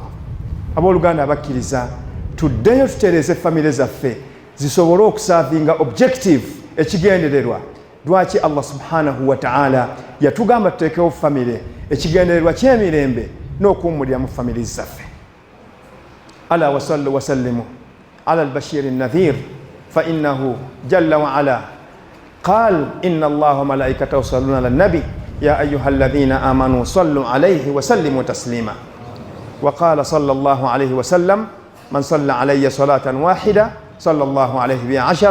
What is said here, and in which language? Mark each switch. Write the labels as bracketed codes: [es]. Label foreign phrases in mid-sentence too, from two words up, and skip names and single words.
[lg] Abooluganda abakkiriza, tuddeyo tutereeze famire zaffe zisobole okusaavinga objective, ekigendererwa. Lwaki [ar] الله سبحانه وتعالى [lg] yatugamba tuteekewo famire, ekigendererwa ky'emirembe n'okuwummulira mu famire zaffe. [ar] ألا وصلوا وسلموا على البشير النذير فإنه جل وعلا قال إن الله وملائكته يصلون على النبي يا أيها الذين آمنوا صلوا عليه وسلموا تسليما. وقال صلى الله عليه وسلم من صلى علي صلاة واحدة صلى الله عليه بها 10.